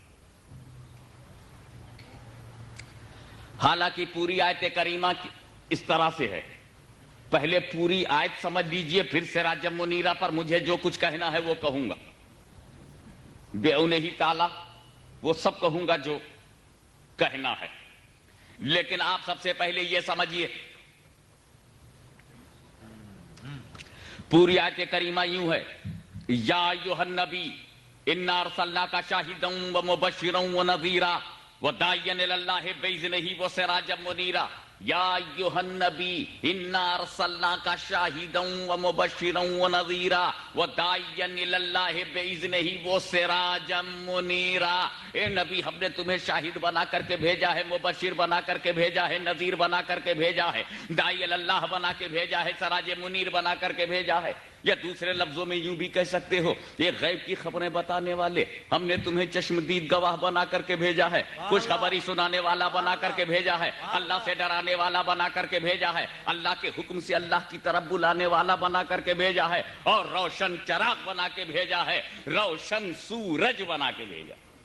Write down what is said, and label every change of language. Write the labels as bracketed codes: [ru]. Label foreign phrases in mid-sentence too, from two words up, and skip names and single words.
[hi] हालांकि पूरी आयत करीमा इस तरह से है, पहले पूरी आयत समझ लीजिए, फिर [ar] سراجا منيرا [hi] पर मुझे जो कुछ कहना है वो कहूंगा, [ar] بعونه تعالى [hi] वो सब कहूंगा जो कहना है। लेकिन आप सबसे पहले ये समझिए, पूरी आयत करीमा यूं है, [ar] يا أيها النبي إنا أرسلناك شاهدا ومبشرا ونذيرا وداعيا إلى الله بإذنه وسراجا منيرا. يا أيها النبي إنا أرسلناك شاهدا ومبشرا ونذيرا وداعيا إلى الله بإذنه وسراجا منيرا. [hi] ए नबी, हमने तुम्हें शाहिद बना करके भेजा है, मुबश्शिर बना करके भेजा है, नज़ीर बना करके भेजा है, दाई अल्लाह बना के भेजा है, सिराज मुनीर बना करके भेजा है। या दूसरे लफ्जों में यूं भी कह सकते हो, ये गैब की खबरें बताने वाले, हमने तुम्हें चश्मदीद गवाह बना करके भेजा है, कुछ खबरी सुनाने वाला बना करके भेजा है, अल्लाह से डराने वाला बना करके भेजा है, अल्लाह के हुक्म से अल्लाह की तरफ बुलाने वाला बना करके भेजा है, और रोशन चराग बना के भेजा है, रोशन सूरज बना के भेजा।